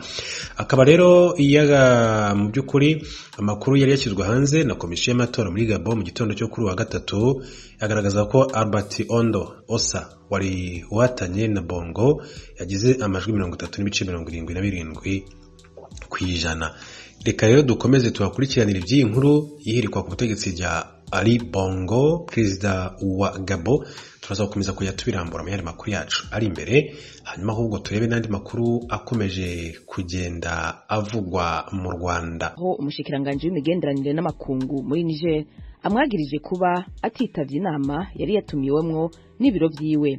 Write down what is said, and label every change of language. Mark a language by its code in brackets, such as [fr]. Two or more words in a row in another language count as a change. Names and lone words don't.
[rw] Akaba rero mu by'ukuri amakuru yari yashyizwe hanze na komisiyo y'amatora muri Gabo mu gitondo cyo kuri wa gatatu yagaragaza ko Albert Ondo Osa wari watanye na Bongo yagize amajwi 30.77%. Reka rero dukomeze tubakurikiranira iby'iyi nkuru yihirikwa ku butegetsi rya Ali Bongo, perezida wa Gabo. Turaza gukomeza kujya tubirambura mu yandi makuru yacu ari imbere, hanyuma ahubwo turebe n'andi makuru akomeje kugenda avugwa mu Rwanda. [rn] Aho umushikiranganje w'imigenderanire n'amakungu muri Niger amwagirije kuba atitavye inama yari yatumiwemwo n'ibiro vyiwe.